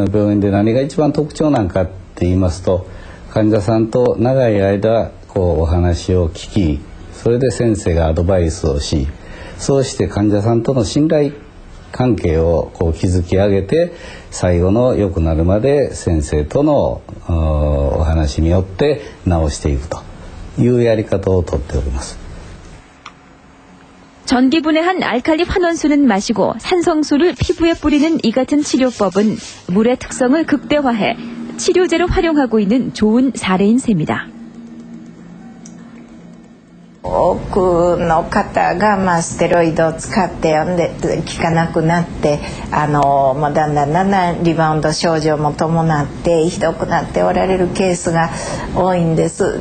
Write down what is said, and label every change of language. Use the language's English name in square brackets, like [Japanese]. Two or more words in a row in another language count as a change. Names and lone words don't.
[Japanese] の病院で何が一番特徴なんかって言いますと患者さんと長い間こうお話を聞きそれで先生がアドバイスをしそうして患者さんとの信頼関係をこう築き上げて最後の良くなるまで先生とのお話によって治していくというやり方をとっております。 [Korean] 전기분해한 알칼리 환원수는 마시고 산성수를 피부에 뿌리는 이 같은 치료법은 물의 특성을 극대화해 치료제로 활용하고 있는 좋은 사례인 셈이다. [Japanese] 多くの方が、ステロイドを使って効かなくなってもうだんだんリバウンド症状も伴ってひどくなっておられるケースが多いんです。